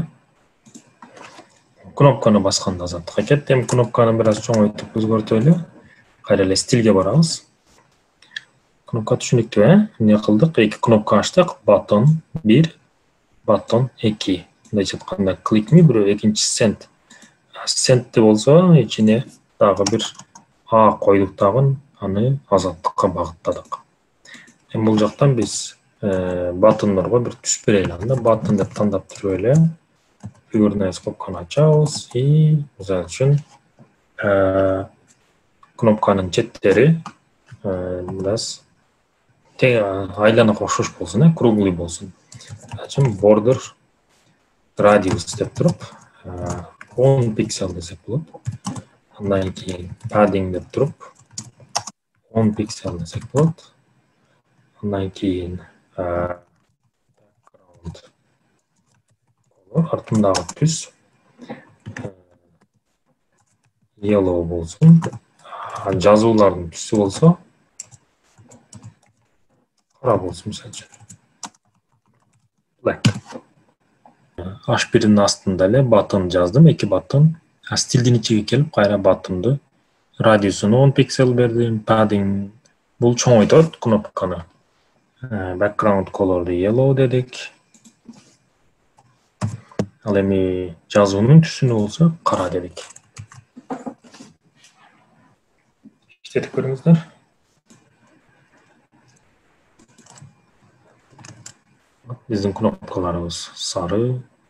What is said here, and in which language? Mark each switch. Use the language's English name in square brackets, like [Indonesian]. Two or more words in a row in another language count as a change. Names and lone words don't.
[Kyrgyz] Кнопканы басканда Азаттыкка кетти. Эми кнопканы бир аз чоңойтуп өзгөртөлү. Кайра эле стилге барабыз. Кнопка түшүнүктүү, эмне кылдык? 2 кнопка ачтык. [English] Button 1, button 2. [Kyrgyz] Мындай айтканда [English] click me, [Kyrgyz] бирөө экинчи send. Send'ти болсо ичине дагы бир койдук дагы, аны Азаттыкка багыттадык. Эми бул жактан биз button'larга бир түш берели. Анда button деп тандап туруп эле [Russian] фигурный скобканы [Kyrgyz] ачабыз и мисалы үчүн кнопканын четтери бир аз айланага окшош болсун, круглый болсун. Ачым [English] border radius [Kyrgyz] деп туруп 10 пиксель десек болот. Андан кийин padding деп туруп 10 пиксель десек болот. Андан кийин [English] background color, [Kyrgyz] артындагы түс yellow болсун. Жазуулардын түсү болсо кара болсун, мисалы үчүн. Black. H1'ин астында эле button жаздым, 2 button. Стилдин ичиге келип, кайра button'ду радиусуну 10 пиксель бердим, padding бул чоңойтот кнопканы. [English] Background color'ду [Kyrgyz] yellow дедик. Ал эми жазуунун түсүнү болсо кара дедик. Иштетип көрүңүздөр. Биздин кнопкаларыбыз сары.